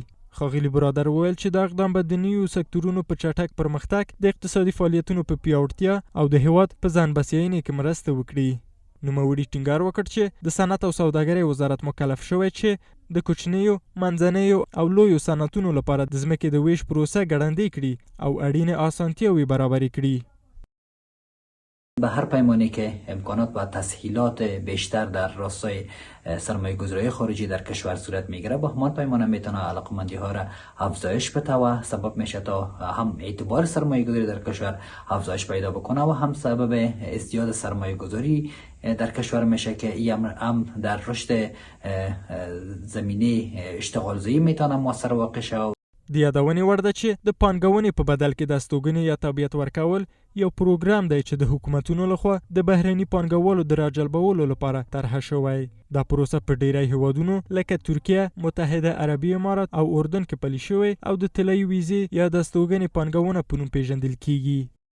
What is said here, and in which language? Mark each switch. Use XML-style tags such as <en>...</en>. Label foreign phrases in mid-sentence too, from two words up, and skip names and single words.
<ps>ښاغلي برادر وویل چې دا اقدام به د نویو سکتورونو په چټک پرمختګ د اقتصادي فعالیتونو په پیاوړتیا او د هیواد په ځان بسیاینې کې مرسته وکړي. نوموړي ټینګار وکړ چې د صنعت او سوداګرۍ وزارت مکلف شوی چې د کوچنیو، منځنیو او لویو صنعتونو لپاره د ځمکې د ویش پروسه ګړندۍ کړي او اړینې اسانتیاوې برابرې کړي.</ps> <fa>به هر پیمانی که امکانات و تسهیلات بیشتر در راستای سرمایه گذاری خارجی در کشور صورت میگیره با همان پیمانه میتونه علاقمندی ها را افزایش بده و سبب میشه تا هم اعتبار سرمایه گذاری در کشور افزایش پیدا بکنه و هم سبب ازدیاد سرمایه گذاری در کشور میشه که این هم در رشد زمینه اشتغالزایی میتونه موثر واقع شه.</fa> <ps>د یادونې وړ ده چې د پانګونې په بدل کې د استوګنې یا تابعیت ورکول یو پروګرام دی چې د حکومتونو لخوا د بهرني پانګوالو د راجلبولو لپاره طرحه شوی. دا پروسه په ډیری هیوادونو لکه ترکیه، متحده عربي امارات او اردن کې پلي شوی او د طلایي ویزې یا د استوګنې پانګونه په نوم پیژندل کیږي.</ps>